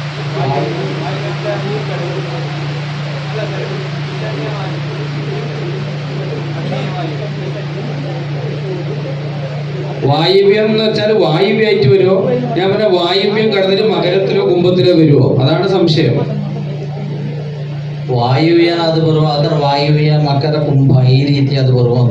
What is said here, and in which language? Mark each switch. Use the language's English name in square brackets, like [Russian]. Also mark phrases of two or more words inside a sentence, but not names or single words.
[Malayalam] വായുവ്യം എന്ന് വെച്ചാൽ വായുവ്യായിട്ട് വരുമോ? ഞാൻ പറഞ്ഞ വായുവ്യം കടന്നിട്ട് മകരത്തിലോ കുംഭത്തിലോ വരുമോ? അതാണ് സംശയം. [Kannada] ವಾಯುವ್ಯ ಅದು ಬರುವ ಅದರ ವಾಯುವ್ಯ ಮಕರ ಕುಂಭ ಈ ರೀತಿ ಅದು ಬರುವುದು